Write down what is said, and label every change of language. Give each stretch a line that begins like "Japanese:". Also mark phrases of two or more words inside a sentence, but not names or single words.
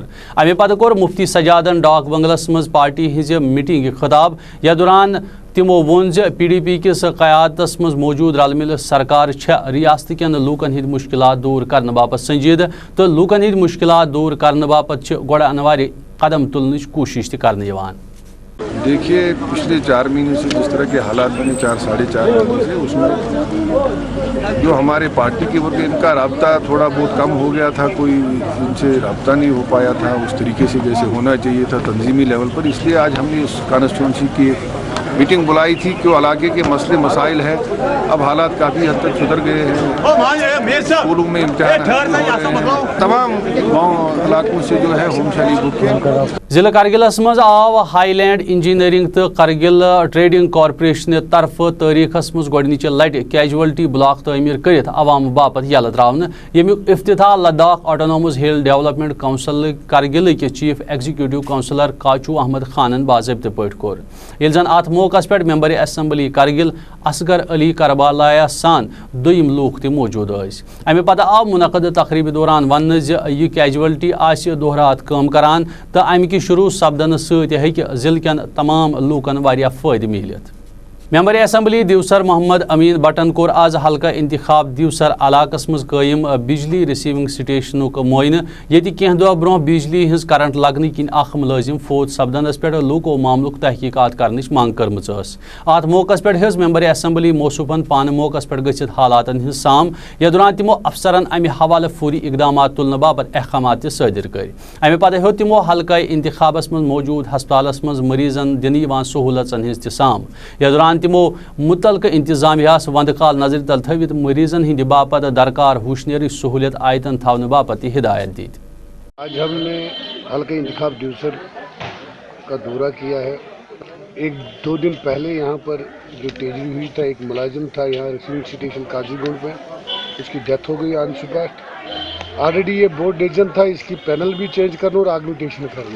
Kashmiri: امہ پتہ کور مفتی سجادن ڈاک بنگلس مز پارٹی ہز میٹنگ خطاب, یا دوران تمو ون پی ڈی پی کس قیادتس مز موجود رل مل سرکار ریاست کین لوکن ہند مشکلات دور کرنے باپت سنجیدہ, تو لوکن ہند مشکلات دور کرنے باپت گوڑ انوار قدم تلنچ کوشش کرنے یوان.
Urdu: دیکھیے پچھلے 4 مہینے سے جس طرح کے حالات بنے 4-4.5 مہینے سے, اس میں جو ہمارے پارٹی کے ورکر ان کا رابطہ تھوڑا بہت کم ہو گیا تھا, کوئی ان سے رابطہ نہیں ہو پایا تھا اس طریقے سے جیسے ہونا چاہیے تھا تنظیمی لیول پر. اس لیے آج ہم نے اس کانسٹیچوئنسی کی میٹنگ بلائی تھی کہ علاقے کے مسئلے مسائل ہیں. اب حالات کافی حد تک سدھر گئے ہیں, اسکولوں میں امتحان تمام گاؤں علاقوں سے جو ہے ہوم شیلی بک ہیں.
Kashmiri: ضلع کرگلس مز آو ہائی لینڈ انجینئرنگ تو کرگل ٹریڈنگ کارپوریشن طرف تاریخس مز گۄڈنِچہِ لٹہِ کیجولٹی بلاک تعمیر کرت عوام باپت یلہٕ تراونہٕ, ییٚمیُک افتتاح لداخ آٹونومس ہل ڈیولپمنٹ کونسل کرگلٕکۍ چیف ایگزیکٹو کونسلر کاچو احمد خانن باضابطہ پٲٹھۍ کوٚر. ییٚلہِ زن اتھ موقعس پٮ۪ٹھ ممبر اسمبلی کرگل اصغر علی کربالایہ سان دوٚیِم لوٗکھ تہِ موجوٗد ٲسۍ. امہِ پتہٕ آو منعقد تقریٖبہِ دوران وننہٕ زِ یہِ کیجولٹی آسہِ دۄہ رات کٲم کران تہٕ امہِ کہِ شروع سپدنہٕ سۭتۍ ہیٚکہِ ضلعہٕ کٮ۪ن تمام لوٗکن واریاہ فٲیدٕ میٖلِتھ. ممبر اسمبلی دیوسر محمد امین بٹن کور آز حلقہ انتخاب دیوسر علاقس مز قائم بجلی ریسیونگ سٹیشنک معائنہ یہ کینہ دہ برو بجلی ہز کرنٹ لگنے کن اخ ملازم فوت سپدنس پہ لوکو معاملک تحقیقات کرنچ منگ کرمچ ات موقع پہ ہز ممبر اسمبلی موصوفن پانہ موقع پہ گھت حالاتن ہز سام یا دوران تمو افسرن امہ حوالہ فوری اقدامات تلنے باپت احکامات صادر کر امہ پتہ ہیو تمو حلقہ انتخابس مز موجود ہسپتالس مز مریضن دن سہولتن ہز تام یا دوران تمو متعلقہ انتظامیہ وند کال نظر تل تھوت مریضن ہند باپت درکار ہوشنیری سہولت آیتن تھونے باپت ہدایت دیت.
Urdu: آج ہم نے حلقہ انتخاب دیوسر کا دورہ کیا ہے. ایک دو دن پہلے یہاں پر جو تیزی ہوئی تھا، ایک ملازم تھا یہاں ریسیونگ اسٹیشن قاضی گنڈ میں، اس کی ڈیتھ ہو گئی
English: on spot.
Urdu: آلریڈی یہ
English: board decision
Urdu: تھا اس کی پینل بھی چینج کرنا اور آگمنٹیشن کرنا.